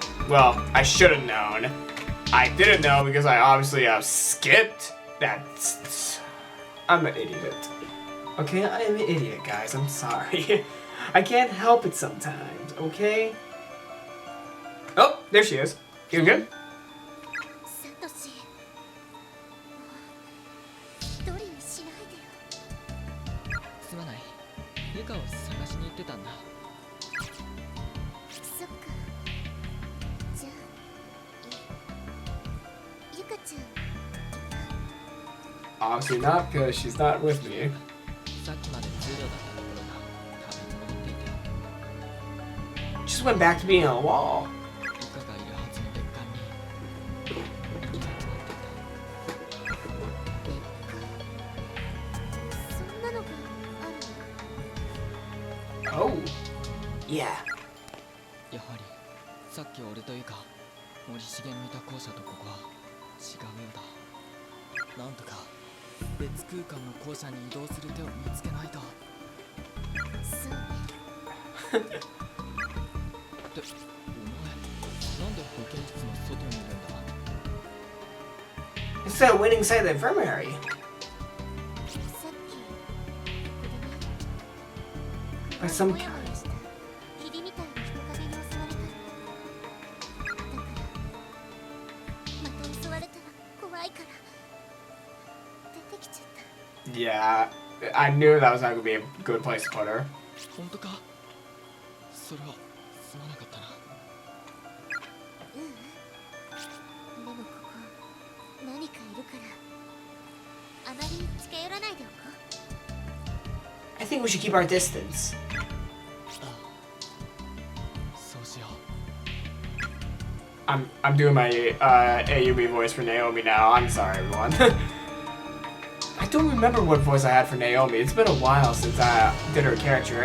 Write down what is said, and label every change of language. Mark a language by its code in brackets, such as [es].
[en] Well, I should have known. I didn't know because I obviously skipped that. I'm an idiot. Okay, I'm an idiot, guys. I'm sorry. I can't help it sometimes, okay? Oh, there she is. You good? [ja] サトシ一人にしないでよすまないユカを探しに行ってたんだそっかじゃあゆかちゃん [en] Obviously not, because she's not with me. [ja] さっきまで通路だったところが壁に戻っていて [en] Just went back to being on a wall. [ja] ユカがいるはずの別館にいたと思ってそんなのがある [en] Oh. Yeah. [ja] たやはりさっき俺とユカ森重のいた校舎とここは違うようだなんとか別空間の校舎に移動する手を見つけないとそうってお前なんで保健室の外にいるんだ [en] Instead of waiting inside the infirmary. [ja] さっきここでね [en] By some [ja] もやもやした霧みたいな人影に襲われたの。だからまた襲われたら怖いから出てきちゃった。 [en] Yeah, I knew that was not gonna be a good place to put her. [ja] 本当か？それはすまなかったな。でもここ何かいるからあまり近寄らないでおこう。 [en] I think we should keep our distance. [ja] そうしよう。 [en] I'm doing my AUB voice for Naomi now. I'm sorry, everyone. I don't remember what voice I had for Naomi. It's been a while since I did her character.